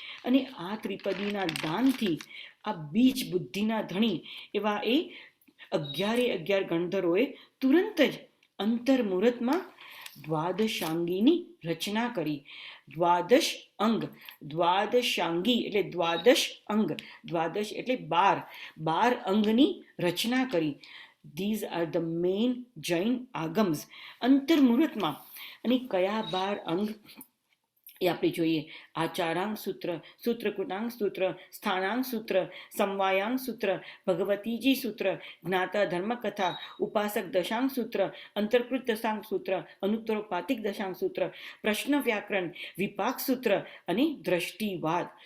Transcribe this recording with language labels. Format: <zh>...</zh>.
<gu>અને આ ત્રિપદીના દાનથી આ બીજ બુદ્ધિના ધણી એવા એ 11 ગણધરોએ તુરંત જ અંતર્મુહૂર્તમાં દ્વાદશાંગીની રચના કરી. દ્વાદશ અંગ, દ્વાદશાંગી એટલે દ્વાદશ અંગ, દ્વાદશ એટલે 12 અંગની રચના કરી.</gu> <en>These are the main Jain Agams</en> <gu>અંતર્મુહૂર્તમાં. અને કયા 12 અંગ એ આપણે જોઈએ. આચારાંગ સૂત્ર, સૂત્રકૂટાંગ સૂત્ર, સ્થાનાંગ સૂત્ર, સમવાયાંગ સૂત્ર, ભગવતીજી સૂત્ર, જ્ઞાતા ધર્મકથા, ઉપાસક દશાંગ સૂત્ર, અંતર્કૃત દશાંગ સૂત્ર, અનુત્તરોપાતિક દશાંગ સૂત્ર, પ્રશ્ન વ્યાકરણ, વિપાક સૂત્ર અને દ્રષ્ટિવાદ.</gu>